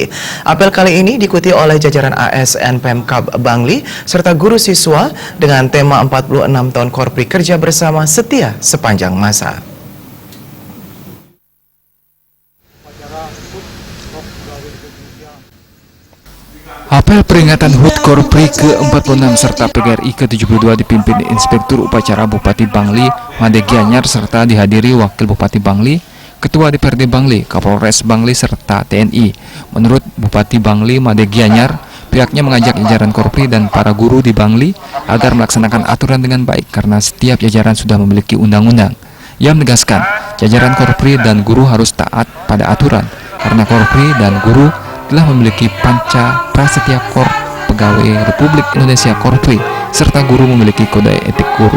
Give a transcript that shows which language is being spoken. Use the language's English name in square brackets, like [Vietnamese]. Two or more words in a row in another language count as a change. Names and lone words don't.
[Indonesian] Apel kali ini diikuti oleh jajaran ASN Pemkab Bangli serta guru siswa dengan tema 46 tahun Korpri kerja bersama setia sepanjang masa. Apel peringatan HUT Korpri ke-46 serta PGRI ke-72 dipimpin Inspektur Upacara Bupati Bangli, Made Gianyar, serta dihadiri Wakil Bupati Bangli, Ketua DPRD Bangli, Kapolres Bangli, serta TNI. Menurut Bupati Bangli, Made Gianyar, pihaknya mengajak jajaran Korpri dan para guru di Bangli agar melaksanakan aturan dengan baik karena setiap jajaran sudah memiliki undang-undang. Ia menegaskan, jajaran Korpri dan guru harus taat pada aturan karena Korpri dan guru telah memiliki Panca Prasetya Kor Pegawai Republik Indonesia Korpri, serta guru memiliki kode etik guru.